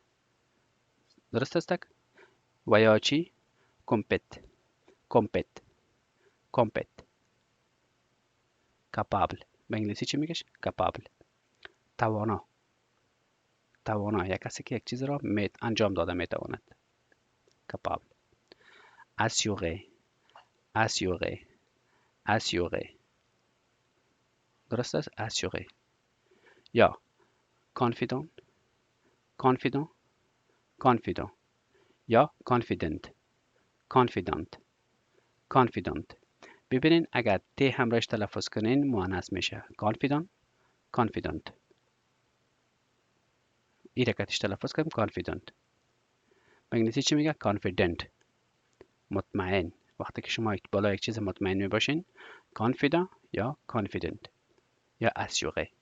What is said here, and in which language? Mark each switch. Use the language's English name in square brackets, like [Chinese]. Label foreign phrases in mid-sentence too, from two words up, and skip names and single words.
[Persian] درست است؟ و یا چی؟ [English] compete. compete. compete. [Persian] capable. به انگلیسی چی میگش؟ capable. توانا. توانا یک کسی که یک چیز را انجام داده میتواند. [French] capable. assurer. assurer. assurer. [Persian] درست است؟ assurer. یا confident. [English] confident. confident. یا confident. confident. confident. [Persian] ببینین اگر ت همراهش تلفظ کنین مؤنث میشه. [English] confident. confident. [Persian] این رکتش تلفظ کنیم confident. به انگلیسی چی میگه؟ confident. مطمئن. وقتی که شما بالا یک چیز مطمئن میباشین confident یا confident یا assuré.